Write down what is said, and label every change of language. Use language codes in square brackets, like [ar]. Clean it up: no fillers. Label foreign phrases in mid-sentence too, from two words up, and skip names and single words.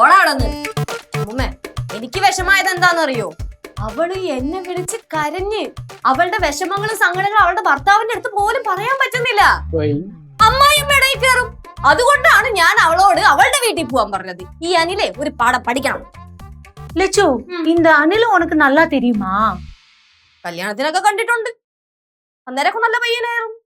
[ml] എനിക്ക് വിഷമായത് എന്താണെന്നറിയോ? അവള് എന്നെ വിളിച്ച് കരഞ്ഞ് അവളുടെ വിഷമങ്ങളും സങ്കടങ്ങളും അവളുടെ ഭർത്താവിന്റെ അടുത്ത് പോലും പറയാൻ പറ്റുന്നില്ല. അമ്മായിയമ്മ ഇടയിൽ കയറും. അതുകൊണ്ടാണ് ഞാൻ അവളോട് അവളുടെ വീട്ടിൽ പോവാൻ പറഞ്ഞത്. ഈ അനിലെ ഒരു പാഠം പഠിക്കണം. [ta] லெச்சு, இந்த அனில் உனக்கு நல்லா தெரியுமா? [ml] കല്യാണത്തിനൊക്കെ കണ്ടിട്ടുണ്ട്. അന്നേരമൊക്കെ നല്ല പയ്യനായിരുന്നു.